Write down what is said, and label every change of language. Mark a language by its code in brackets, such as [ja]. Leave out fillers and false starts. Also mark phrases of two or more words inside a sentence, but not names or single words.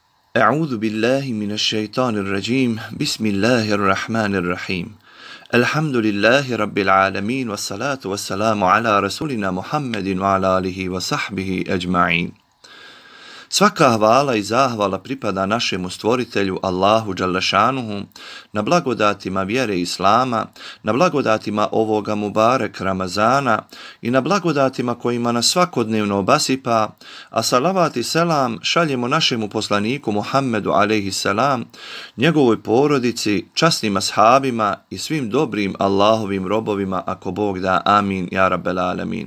[ar] أعوذ بالله من الشيطان الرجيم بسم الله الرحمن الرحيم الحمد لله رب العالمين والصلاة والسلام على رسولنا محمد وعلى آله وصحبه أجمعين. [bs] Svaka hvala i zahvala pripada našemu stvoritelju Allahu Đalešanuhu na blagodatima vjere Islama, na blagodatima ovoga Mubarek Ramazana i na blagodatima kojima nas svakodnevno obasipa, a salavat i selam šaljemo našemu poslaniku Muhammedu a.s., njegovoj porodici, časnim ashabima i svim dobrim Allahovim robovima, ako Bog da, amin, [ar] يا رب العالمين.